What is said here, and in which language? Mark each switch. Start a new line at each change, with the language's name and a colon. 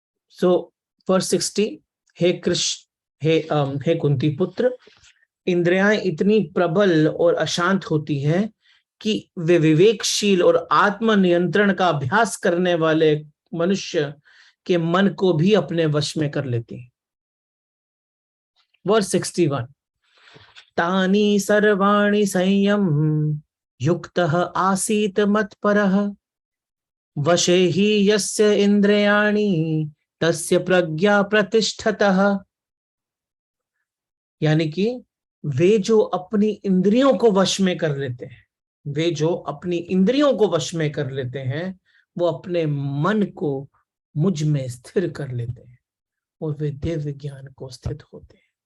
Hindi: सो verse 60, हे कृष्ण, हे कुंती पुत्र, इंद्रियां इतनी प्रबल और अशांत होती हैं कि वे विवेकशील और आत्म नियंत्रण का अभ्यास करने वाले मनुष्य के मन को भी अपने वश में कर लेती हैं।
Sanskrit: वर्स 61, तानि सर्वाणि संयम युक्तः आसीत मत्परः, वशे ही यस्य इंद्रियाणि तस्य प्रज्ञा प्रतिष्ठतः।
Hindi: यानी कि वे जो अपनी इंद्रियों को वश में कर लेते हैं, वे जो अपनी इंद्रियों को वश में कर लेते हैं, वो अपने मन को मुझ में स्थिर कर लेते हैं और वे दिव्य ज्ञान को स्थित होते हैं।